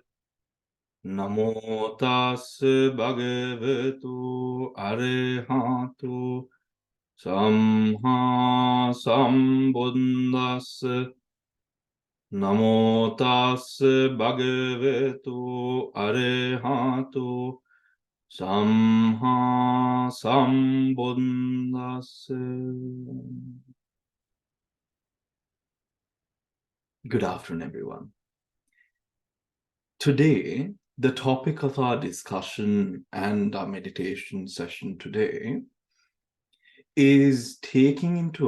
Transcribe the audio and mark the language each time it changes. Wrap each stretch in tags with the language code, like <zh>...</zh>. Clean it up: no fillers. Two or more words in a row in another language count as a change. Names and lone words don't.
<pi>Namo tassa bhagavato arahato samma sambuddhassa. Namo tassa bhagavato arahato Samha Sambuddhassa.</pi> <en>Good afternoon, everyone. Today, the topic of our discussion and our meditation session today is taking into</en>